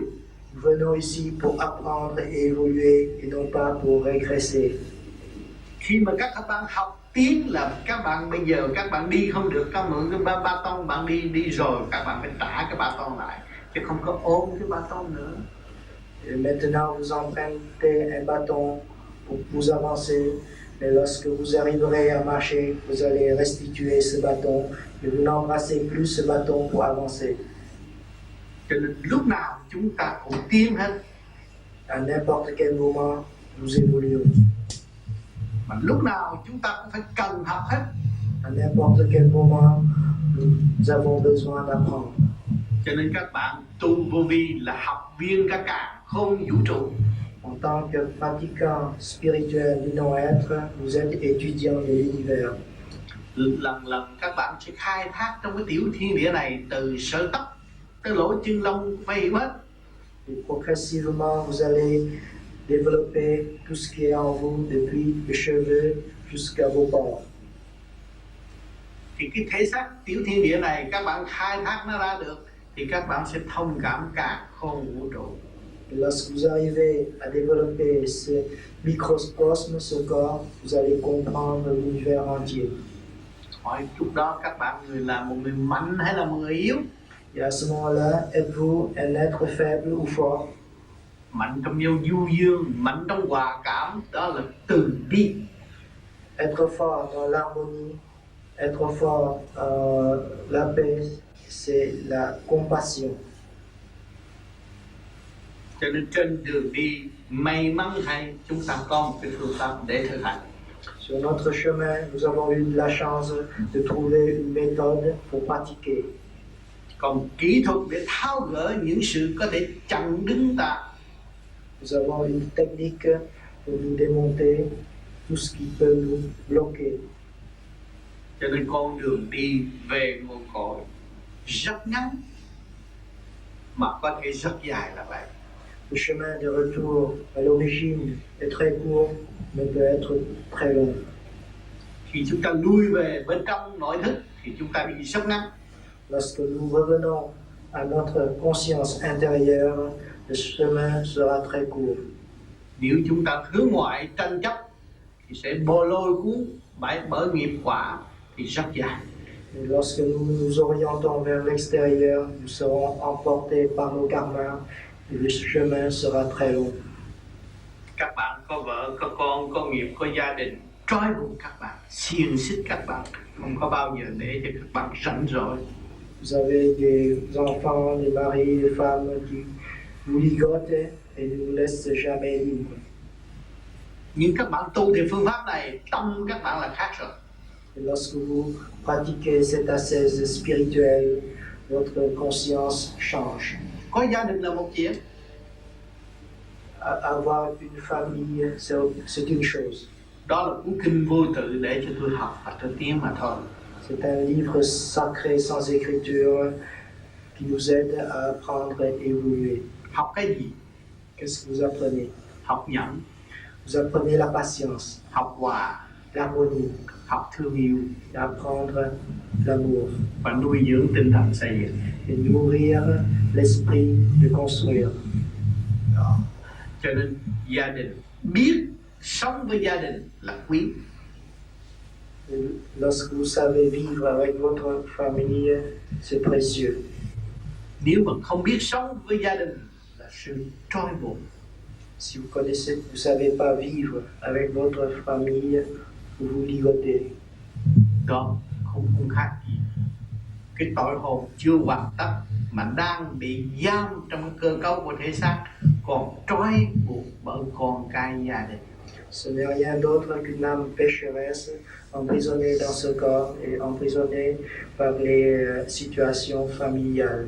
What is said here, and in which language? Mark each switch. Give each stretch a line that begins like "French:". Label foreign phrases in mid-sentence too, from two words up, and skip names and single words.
French: Nous venons ici pour apprendre et évoluer et non pas pour régresser.
Vietnamese: Khi mà các bạn học tiến là các bạn bây giờ các bạn đi không được, các mượn cái ba tông bạn đi rồi các bạn phải trả cái ba tông lại, chứ không có ôm cái ba tông nữa.
French: Et maintenant vous empruntez un bâton pour vous avancer, mais lorsque vous arriverez à marcher, vous allez restituer ce bâton et vous n'embrassez plus ce bâton pour avancer.
Vietnamese: Cho nên lúc nào chúng ta cũng tiến hết.
French: À n'importe quel moment, nous évoluons.
Vietnamese: Mà lúc nào chúng ta cũng phải cần học hết.
French: À n'importe quel moment, nous avons besoin d'apprendre.
Vietnamese: Cho nên các bạn tu vô vi là học viên cả càn khôn vũ trụ.
French: En tant que pratiquant spirituel du non-être, vous êtes étudiant de l'univers.
Vietnamese: Lần lần các bạn sẽ khai thác trong cái tiểu thiên địa này từ sợi tóc tới lỗ chân lông phải hiểu hết.
French: Et progressivement, vous allez développer tout ce qui est en vous, depuis les cheveux jusqu'à vos pores.
Vietnamese: Thì cái thể xác tiểu thiên địa này các bạn khai thác nó ra được thì các bạn sẽ thông cảm càn khôn vũ trụ.
French: Et lorsque vous arrivez à développer ce microcosme, ce corps, vous allez comprendre l'univers entier.
Vietnamese: Hỏi lúc đó các bạn người là một người mạnh hay là một người yếu?
French: Et à ce moment-là, êtes-vous un être faible ou fort?
Vietnamese: Mạnh trong du dương, mạnh trong hòa cảm, đó là từ bi.
French: Être fort dans l'harmonie, être fort dans la paix, c'est la compassion.
Vietnamese: Cho nên trên đường đi may mắn thay chúng ta có một cái phương pháp để thực hành.
French: Sur notre chemin, nous avons eu la chance de trouver une méthode pour pratiquer.
Vietnamese: Còn kỹ thuật để tháo gỡ những sự có thể chặn đứng ta.
French: Nous avons une technique pour nous démonter tout ce qui peut nous bloquer.
Vietnamese: Cho nên con đường đi về nguồn cội rất ngắn mà có thể rất dài là vậy.
French: Le chemin de retour à l'origine est très court, mais peut être très long.
Vietnamese: Khi chúng ta lui về bên trong nội thức thì chúng ta bị sốc nặng.
French: Lorsque nous revenons à notre conscience intérieure, le chemin sera très court.
Vietnamese: Nếu chúng ta hướng ngoại tranh chấp thì sẽ bò lôi cuốn bởi nghiệp quả thì rất dài.
French: Et lorsque nous nous orientons vers l'extérieur, nous serons emportés par nos karmas et le chemin sera très long.
Vietnamese: Các bạn có vợ, có con, có nghiệp, có gia đình trói buộc các bạn, xiềng xích các bạn, không có bao giờ để cho các bạn rảnh rỗi.
French: Vous avez des enfants, des maris, des femmes qui vous ligotent et ne vous laissent jamais libres.
Vietnamese: Nhưng các bạn tu thì phương pháp này, tâm các bạn là khác rồi.
French: Et lorsque vous pratiquez cette ascèse spirituelle, votre conscience change.
Vietnamese: Có gia đình là một chuyện,
French: Avoir une famille, c'est une chose.
Vietnamese: đó là cuốn kinh vô tự để cho tôi học và tôi tiến mà thôi.
French: C'est un livre sacré sans écriture qui nous aide à apprendre et évoluer.
Vietnamese: Học cái gì?
French: Qu'est-ce que vous apprenez?
Vietnamese: Học nhẫn,
French: Vous apprenez la patience,
Vietnamese: học hòa,
French: l'harmonie,
Vietnamese: học thương yêu
French: et apprendre l'amour
Vietnamese: và nuôi dưỡng tinh thần xây dựng.
French: et nourrir l'esprit de construire.
Vietnamese: Đó. Cho nên gia đình, biết sống với gia đình là quý.
French: Et lorsque vous savez vivre avec votre famille, c'est précieux.
Vietnamese: Nếu mà không biết sống với gia đình là sự trói buộc.
French: Si vous connaissez, vous savez pas vivre avec votre famille, vous vous ligotez.
Vietnamese: Đó không khác gì cái tội hồn chưa hoàn tất mà đang bị giam trong cơ cấu của thể xác, còn trói buộc bởi con cái gia đình.
French: Ce n'est rien d'autre qu'une âme pécheresse emprisonnée dans ce corps et emprisonnée par les situations familiales.